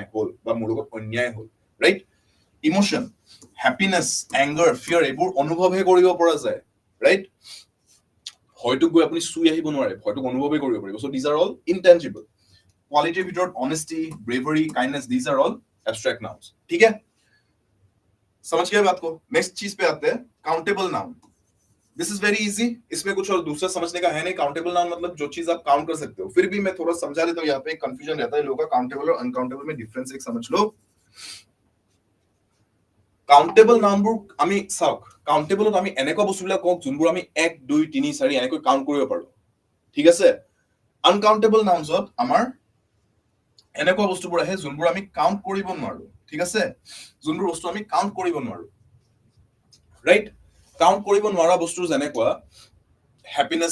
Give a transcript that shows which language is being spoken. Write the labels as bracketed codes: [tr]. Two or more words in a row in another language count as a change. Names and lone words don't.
[as] হ'ল বা মোৰ লগত অন্যায় হ'ল [en] right emotion happiness anger fear [as] এইবোৰ অনুভৱহে কৰিব পৰা যায় ৰাইট হয়তো গৈ আপুনি চুই আহিব নোৱাৰে হয়তো অনুভৱহে কৰিব পাৰিব [en] so these are all intangible qualities, among them honesty bravery kindness these are all abstract nouns [hi] ठीक है समझ गए बात को नेक्स्ट चीज पे आते हैं [en] countable noun this is very easy [hi] इसमें कुछ और दूसरा समझने का है नहीं [en] countable noun [hi] मतलब जो चीज आप काउंट कर सकते हो फिर भी मैं थोड़ा समझा देता हूं यहाँ पे कंफ्यूजन रहता है लोगों का काउंटेबल और अनकाउंटेबल में डिफरेंस एक समझ लो [en] countable nouns [as] আমি চাওক কাউন্টেবলত আমি এনেকুৱা বস্তুবিলাক কওঁ যোনবোৰ আমি 1 2 3 4 এনেকৈ কাউন্ট কৰিব পাৰো ঠিক আছে [en] uncountable nouns [as] আমাৰ এনেকুৱা বস্তুবোৰ আহে যোনবোৰ আমি কাউন্ট কৰিব নোৱাৰো ঠিক আছে যোনবোৰ বস্তু আমি কাউন্ট কৰিব নোৱাৰো ৰাইট কাউন্ট কৰিব নোৱাৰা বস্তু যেনেকুৱা হ্যাপিনেস